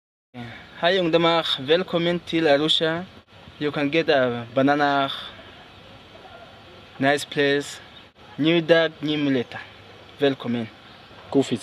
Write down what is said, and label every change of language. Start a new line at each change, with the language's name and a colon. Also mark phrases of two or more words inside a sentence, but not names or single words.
Norwegian: Hei ungdommer, velkommen til Arusha.
English: You can get a banana, nice place,
Norwegian: ny dag, ny muligheter. Velkommen. God fisk.